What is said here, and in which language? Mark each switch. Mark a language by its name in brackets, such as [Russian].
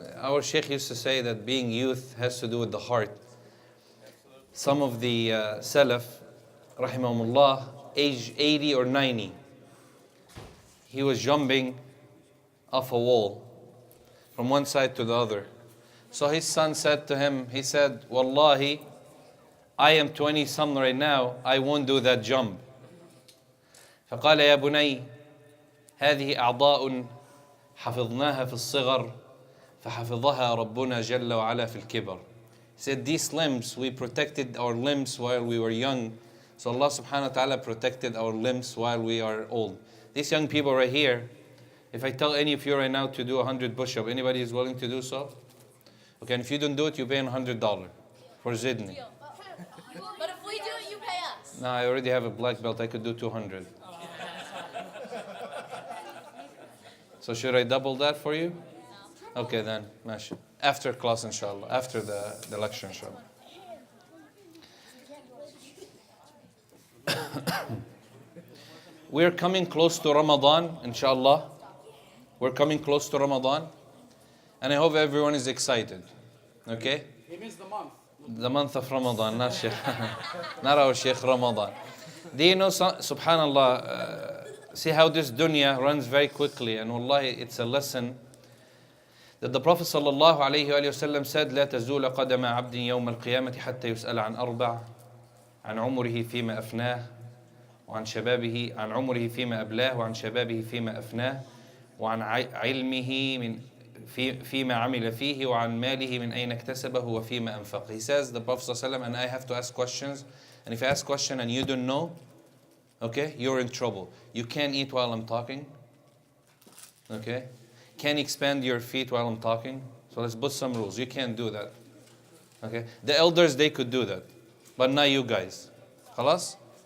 [English] Our Sheikh used to say that being youth has to do with the heart. Some of the Salaf, rahimahumullah, age 80 or 90, he was jumping off a wall from one side to the other. So his son said to him, he said, Wallahi, I am 20-something right now, I won't do that jump. [Arabic] فقال يا بني هذه أعضاء حفظناها في الصغر فحفظها ربنا جل وعلا في الكبر. [English] He said, these limbs, we protected our limbs while we were young. So Allah subhanahu wa ta'ala protected our limbs while we are old. These young people right here, if I tell any of you right now to do 100 push-ups, anybody is willing to do so? Okay, and if you don't do it, you pay $100 for Zidni. But if we do it, you pay us. No, I already have a black belt, I could do 200. So should I double that for you? Okay then, mashallah. After class inshallah, after the lecture inshallah. We're coming close to Ramadan, inshallah. We're coming close to Ramadan. And I hope everyone is excited. Okay? He means the month. The month of Ramadan, not Sheikh. Not our Sheikh Ramadan. Do you know, subhanallah, see how this dunya runs very quickly. And wallahi, it's a lesson that the Prophet sallallahu alayhi wa sallam said, [Arabic] لا تزول قدم عبد يوم القيامة حتى يسأل عن أربع عن عمره فيما أفناه وعن شبابه عن عمره فيما أبلاه وعن شبابه فيما أفناه وعن علمه من فيما عمل فيه وعن ماله من أين اكتسبه وفيما أنفق. [English] He says, the Prophet ﷺ, and I have to ask questions. And if I ask question and you don't know, okay, you're in trouble. You can't eat while I'm talking. Okay? Can't expand your feet while I'm talking. So let's put some rules. You can't do that. Okay? The elders, they could do that. But not you guys. Khalas?